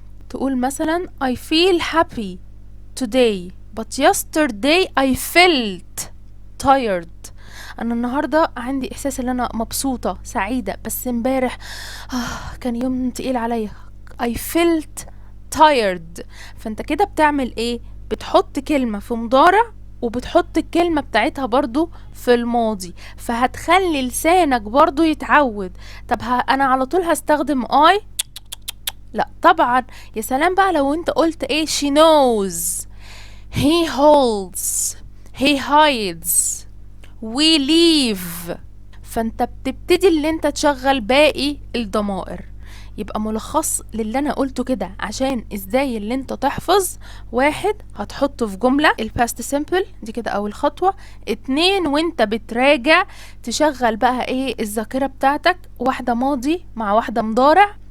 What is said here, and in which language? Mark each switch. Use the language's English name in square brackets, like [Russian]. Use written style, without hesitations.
[Arabic] تقول مثلا [English] I feel happy today but yesterday I felt tired. [Arabic] انا النهارده عندي احساس ان انا مبسوطة سعيدة، بس امبارح كان يوم تقيل عليا. [English] I felt tired. [Arabic] فانت كده بتعمل ايه؟ بتحط كلمة في مضارع وبتحط الكلمة بتاعتها برضو في الماضي، فهتخلي لسانك برضو يتعود. طب انا على طول هستخدم I؟ لا طبعا. يا سلام بقى لو انت قلت ايه؟ [English] she knows, he holds, he hides, we leave. [Arabic] فانت بتبتدي اللي انت تشغل باقي الضمائر. يبقى ملخص للي انا قلته كده عشان ازاي اللي انت تحفظ: واحد، هتحطه في جملة الباست سيمبل دي كده اول خطوة. اتنين، وانت بتراجع تشغل بقى ايه الذاكرة بتاعتك، واحدة ماضي مع واحدة مضارع.